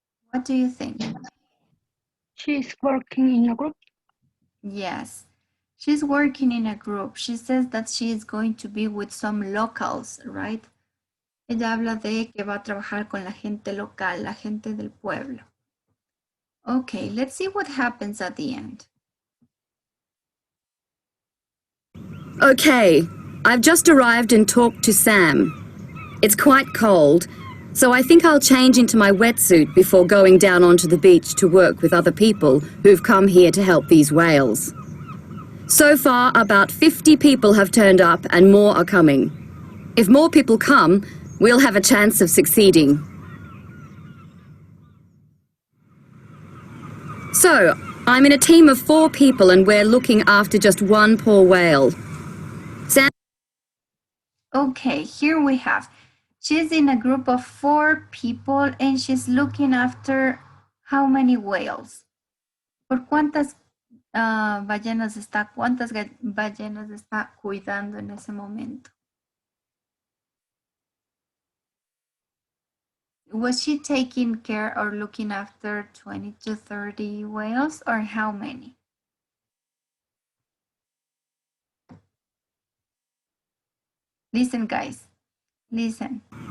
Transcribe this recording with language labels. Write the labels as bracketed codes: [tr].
[en] What do you think? She's working in a group. Yes, she's working in a group. She says that she is going to be with some locals, right? [es] Ella habla de que va a trabajar con la gente local, la gente del pueblo. [en] Okay, let's see what happens at the end. Okay, I've just arrived and talked to Sam. It's quite cold, So I think I'll change into my wetsuit before going down onto the beach to work with other people who've come here to help these whales. So far, about 50 people have turned up and more are coming. If more people come, we'll have a chance of succeeding. So, I'm in a team of 4 people and we're looking after just one poor whale. Sam? Okay, here we have, she's in a group of 4 people and she's looking after how many whales? [es] ¿Por cuántas ballenas está, cuántas ballenas está cuidando en ese momento? [en] Was she taking care or looking after 20 to 30 whales or how many? Listen, guys, listen.